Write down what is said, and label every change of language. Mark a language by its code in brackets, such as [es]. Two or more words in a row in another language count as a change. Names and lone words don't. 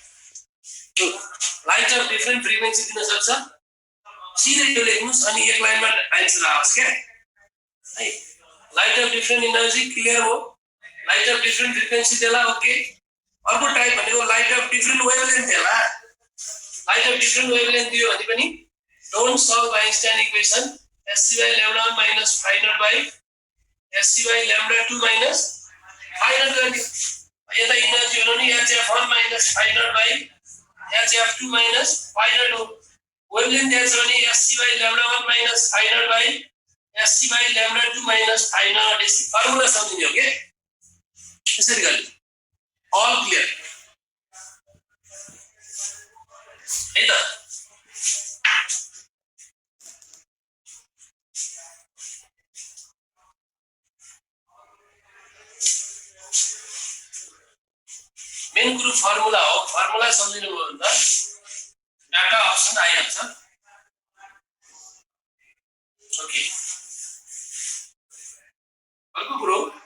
[en] light of different frequency [ne] दिन सक्छ सिधै यो लेख्नुस् अनि एक लाइनमा आन्सर आओस् के है [en] light of different energy clear [ne] हो [en] light of different frequency [ne] देला ओके अर्को टाइप भनेको [en] light of different wavelength [ne] देला [en] light of different wavelength [ne] दियो भने पनि [en] don't solve Einstein equation SC/λ1 minus phi naught by SC/λ2 minus phi naught [ne] गरिदियो यता इनर्जी हो नि [en] HF1 minus phi naught by HF2 minus phi naught [ne] हो वेभलेन्थ दिएको छ भने [en] SC/λ1 minus phi naught by SC/λ2 minus phi naught [ne] यसरी फर्मुला सम्झिने हो के यसरी गर्ने [en] all clear [ne] है त मेन कुरो फर्मुला हो फर्मुला सम्झिनु भयो भने त [en] data option [ne] आइहाल्छ ओके अर्को कुरो